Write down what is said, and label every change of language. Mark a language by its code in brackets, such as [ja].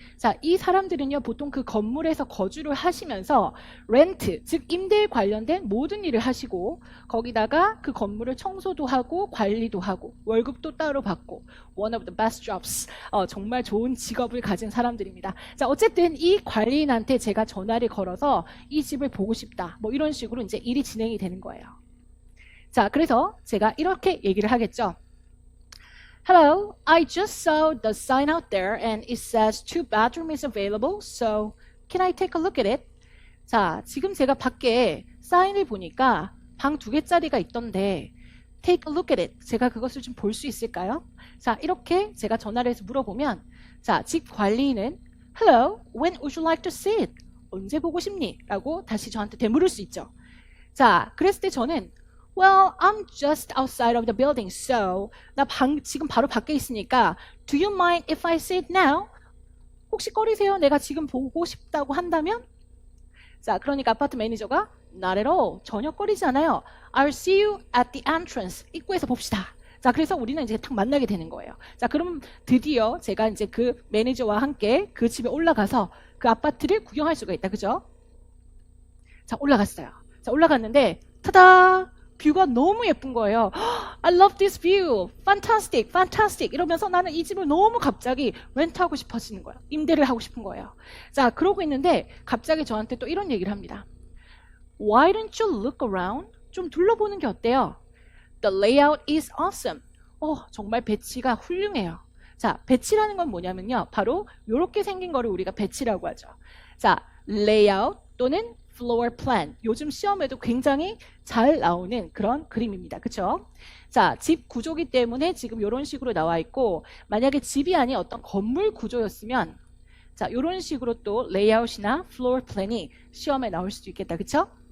[ko] 자, 이 사람들은요, 보통 그 건물에서 거주를 하시면서 렌트, 즉 임대에 관련된 모든 일을 하시고 거기다가 그 건물을 청소도 하고 관리도 하고 월급도 따로 받고 one of the best jobs. 정말 좋은 직업을 가진 사람들입니다. 자, 어쨌든 이 관리인한테 제가 전화를 걸어서 이 집을 보고 싶다. 뭐 이런 식으로 이제 일이 진행이 되는 거예요. 자, 그래서 제가 이렇게 얘기를 하겠죠. [en] Hello, I just saw the sign out there and it says two bedroom is available, so can I take a look at it? [ko] 자, 지금 제가 밖에 사인을 보니까 방 2개짜리가 있던데 [en] take a look at it. [ko] 제가 그것을 좀 볼 수 있을까요? 자, 이렇게 제가 전화를 해서 물어보면 자, 집 관리인은 Hello, when would you like to see it? 언제 보고 싶니? 라고 다시 저한테 되물을 수 있죠. [en] 자, 그랬을 때 저는 Well, I'm just outside of the building, so 나 지금 바로 밖에 있으니까 Do you mind if I see it now? [ko] 혹시 꺼리세요? 내가 지금 보고 싶다고 한다면? 자, 그러니까 아파트 매니저가 Not at all. 전혀 꺼리지 않아요. [en] I'll see you at the entrance. [ko] 입구에서 봅시다. 자, 그래서 우리는 이제 딱 만나게 되는 거예요. 자, 그럼 드디어 제가 이제 그 매니저와 함께 그 집에 올라가서 그 아파트를 구경할 수가 있다. 그죠? 자, 올라갔어요. 자, 올라갔는데 타다! [en] 뷰가 너무 예쁜 거예요. I love this view. Fantastic, fantastic. [ko] 이러면서 나는 이 집을 너무 갑자기 렌트하고 싶어지는 거예요. 임대를 하고 싶은 거예요. 자, 그러고 있는데 갑자기 저한테 또 이런 얘기를 합니다. [en] Why don't you look around? 좀 둘러보는 게 어때요? The layout is awesome. [ko] 정말 배치가 훌륭해요. 자, 배치라는 건 뭐냐면요. 바로 이렇게 생긴 거를 우리가 배치라고 하죠. [en] 자, layout 또는 floor plan. [ko] 요즘 시험에도 굉장히 잘 나오는 그런 그림입니다. 그쵸? 자, 집 구조기 때문에 지금 이런 식으로 나와 있고 만약에 집이 아닌 어떤 건물 구조였으면 자, 이런 식으로 또 레이아웃이나 floor plan이 시험에 나올 수도 있겠다. 그쵸?